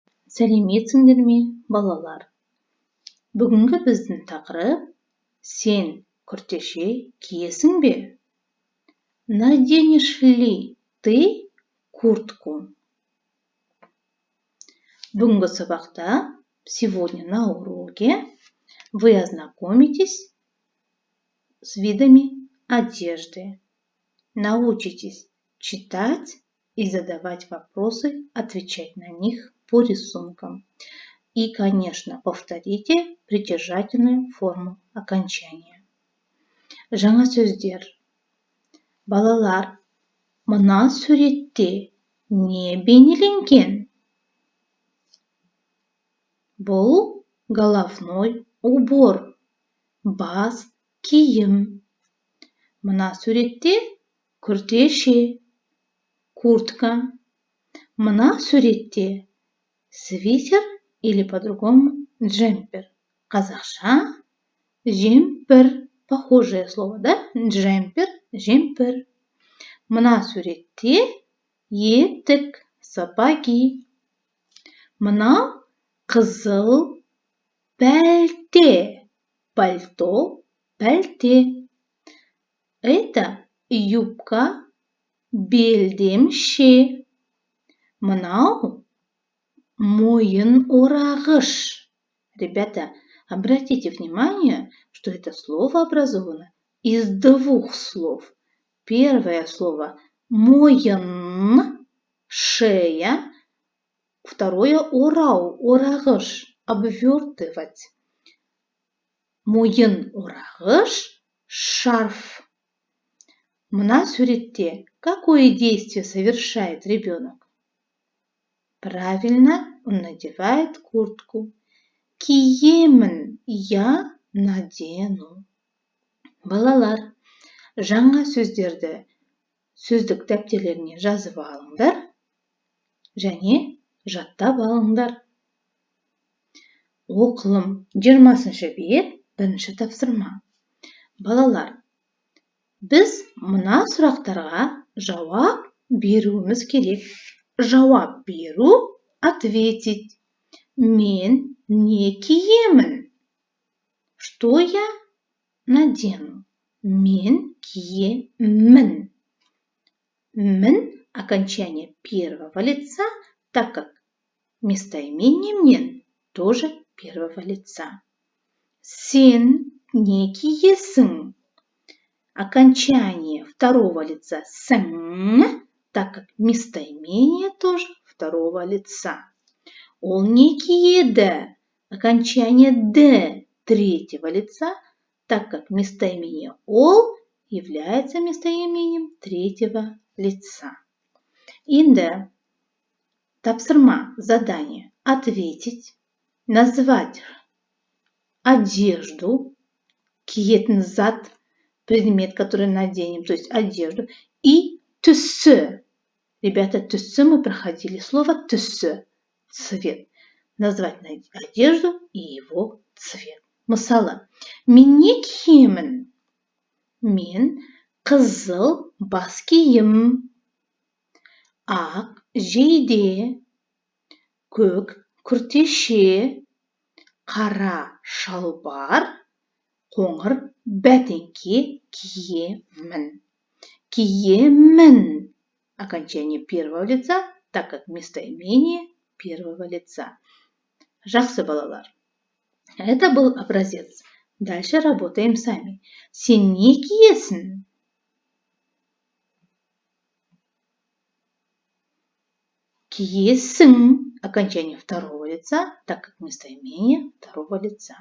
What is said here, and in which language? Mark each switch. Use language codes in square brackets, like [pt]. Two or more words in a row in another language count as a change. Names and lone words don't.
[kk] Сәлеметсіңдер ме, балалар? Бүгінгі біздің тақырып «Сен күртеше киесің бе?» [ru] Наденешь ли ты куртку? [kk] Бүгінгі сабақта, [ru] сегодня на уроке, вы ознакомитесь с видами одежды. Научитесь читать и задавать вопросы, отвечать на них по рисункам. И, конечно, повторите притяжательную форму окончания. [kk] Жаңа сөздер. Балалар, мына суретте не бейнеленген? Бұл [ru] головной убор, [kk] бас киім. Мына суретте күртеше, куртка. Мына суретте свитер [ru] или по-другому джемпер. [kk] Қазақша жемпір. [ru] Похожее слово, да? Джемпер, жемпір. [kk] Мына суретте етік, сапоги. Мына қызыл пәлте, пальто, пәлте. [ru] Это юбка, белдемше. [kk] Мынау мойын орағыш. [ru] Ребята, обратите внимание, что это слово образовано из двух слов. Первое слово мойын, шея. Второе орау, орағыш, обвертывать. [kk] Мойын орағыш, шарф. Мына суретте [ru] какое действие совершает ребенок? Правильно, он надевает куртку. Киемін, я надену. [kk] Балалар, жаңа сөздерді сөздік дәптерлеріне жазып алыңдар және жаттап алыңдар. Оқылым 20 бет, бірінші тапсырма. Балалар, біз мына сұрақтарға жауап беруіміз керек. Жауап беру, ответить. Мен не киемін? [ru] Что я надену? [kk] Мен киемін. [ru] Мін окончание первого лица, так как местоимение мен тоже первого лица. [kk] Сен не киесің? [ru] Окончание второго лица сің, так как местоимение тоже второго лица. [kk] Ол не киеді? [ru] Окончание «д» третьего лица, так как местоимение «ол» является местоимением третьего лица. [kk] Енді тапсырма, [ru] задание. Ответить, назвать одежду, [kk] киетін зат, [ru] предмет, который наденем, то есть одежду, и түсі. Ребята, түсі мы проходили. Слово түсі. Цвет. Назвать одежду и его цвет. [kk] Мысалы, мен не киемін? Мен қызыл бас киім, ақ жейде, көк күртеше, қара шалбар, қоңыр бәтеңке киемін. Киемін. [ru] Окончание первого лица, так как местоимение первого лица. [kk] Жақсы, балалар. [ru] Это был образец. Дальше работаем сами. [kk] Сен не киесің? Киесің. [ru] Окончание второго лица, так как местоимение второго лица.